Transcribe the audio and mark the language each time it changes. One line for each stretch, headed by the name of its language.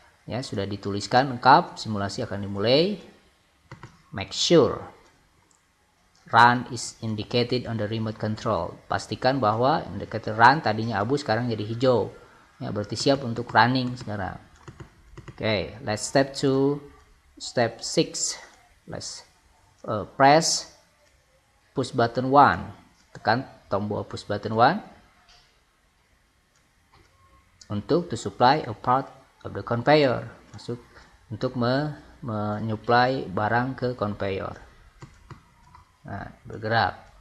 Indonesian: Ya, sudah dituliskan lengkap, simulasi akan dimulai.
English: Make sure run is indicated on the remote control.
Indonesian: Pastikan bahwa indicator run tadinya abu sekarang jadi hijau. Ya, berarti siap untuk running sekarang.
English: Okay, let's step to step 6. Let's press push button 1.
Indonesian: Tekan tombol push button 1 untuk
English: to supply a part of the conveyor,
Indonesian: masuk untuk menyuplai barang ke conveyor. Nah, bergerak.